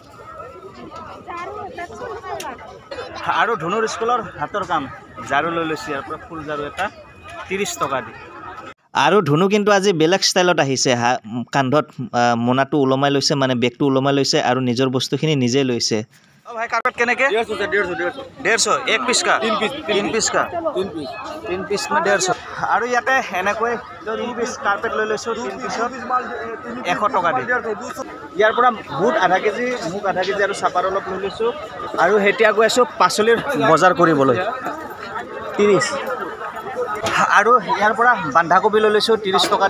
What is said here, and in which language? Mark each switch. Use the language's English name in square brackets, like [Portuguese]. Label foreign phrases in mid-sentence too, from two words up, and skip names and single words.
[Assamese] আৰু ধুনুৰ স্কুলৰ হাতৰ কাম ঝাৰু লৈ লৈছোঁ ইয়াৰ পৰা, ফুল ঝাৰু এটা 30 টকা দি। আৰু ধুনু কিন্তু আজি বেলেগ ষ্টাইলত আহিছে। কান্ধত মোনাটো ওলমাই লৈছে, মানে বেগটো ওলমাই লৈছে আৰু নিজৰ বস্তুখিনি নিজে লৈছে। [Hindi] ओ भाई कारपेट केनेके 150 एक पीस का 3 पीस का 3 पीस में 150 [Assamese] আৰু ইয়াতে এনেকৈ 3 পিস কাৰ্পেট লৈ লৈছো 3 পিছত 100 টকা দি ইয়াৰ পৰা বুট আধা কেজি মুগ আধা কেজি আৰু চাপাৰ অলপ লৈ লৈছো আৰু হেতিয়া গৈ আছো পাচলিৰ বজাৰ কৰিবলৈ 30 আৰু ইয়াৰ পৰা বন্ধাকবি লৈ লৈছো 30 টকা